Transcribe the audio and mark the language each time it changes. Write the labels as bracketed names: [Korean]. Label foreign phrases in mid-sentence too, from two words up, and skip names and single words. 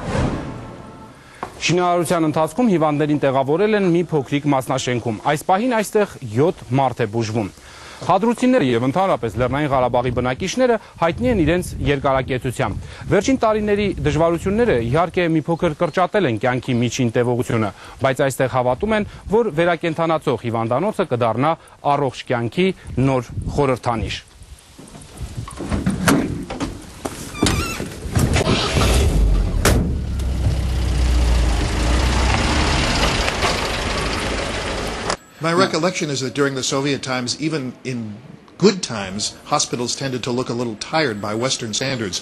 [Armenian] Շինարարության ընթացքում հիվանդներին տեղավորել են մի փոքրիկ մասնաշենքում։ Այս պահին այստեղ 7 մարդ է բուժվում։ Հադրութիները եւ ընդհանրապես Լեռնային Ղարաբաղի բնակիչները հայտնի են իրենց երկարակեցությամբ։ Վերջին տարիների դժվարությունները իհարկե մի փոքր կրճատել են կյանքի միջին տևողությունը, բայց այստեղ հավատում են, որ վերակենդանացող հիվանդանոցը կդառնա առողջ կյանքի նոր խորհրդանիշ։ [English] My recollection is that during the Soviet times, even in good times, hospitals tended to look a little tired by Western standards.